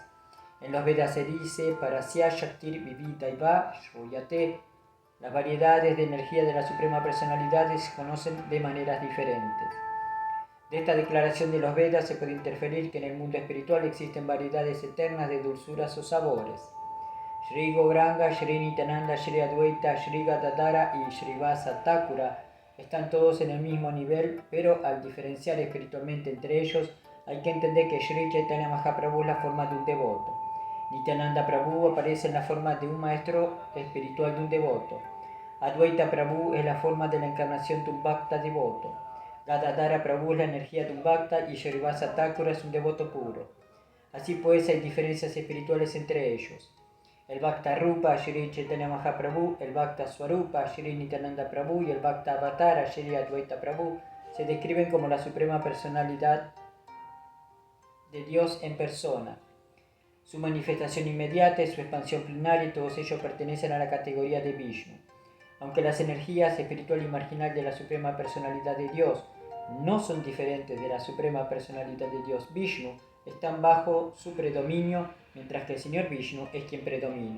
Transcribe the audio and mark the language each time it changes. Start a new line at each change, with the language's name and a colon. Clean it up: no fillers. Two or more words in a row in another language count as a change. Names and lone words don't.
Spanish: En los Vedas se dice
Sanskrit: परस्य शक्तिर् विविधैव श्रूयते.
Spanish: Las variedades de energía de la Suprema Personalidad se conocen de maneras diferentes. De esta declaración de los Vedas se puede inferir que en el mundo espiritual existen variedades eternas de dulzuras o sabores. Shri Gauranga, Shri Nityananda, Shri Advaita, Shri Gadadhara y Shri Vasa Thakura están todos en el mismo nivel, pero al diferenciar espiritualmente entre ellos, hay que entender que Shri Chaitanya Mahaprabhu es la forma de un devoto. Nityananda Prabhu aparece en la forma de un maestro espiritual de un devoto. Advaita Prabhu es la forma de la encarnación de un Bhakta devoto. Gadadhara Prabhu es la energía de un Bhakta y Shrivasa Thakura es un devoto puro. Así pues, hay diferencias espirituales entre ellos. El Bhakta Rupa Shri Chaitanya Mahaprabhu, el Bhakta Swarupa Shri Nityananda Prabhu y el Bhakta Avatara Shri Advaita Prabhu se describen como la suprema personalidad de Dios en persona. Su manifestación inmediata es su expansión plenaria y todos ellos pertenecen a la categoría de Vishnu. Aunque las energías espiritual y marginal de la suprema personalidad de Dios no son diferentes de la suprema personalidad de Dios Vishnu, están bajo su predominio, mientras que el Señor Vishnu es quien predomina.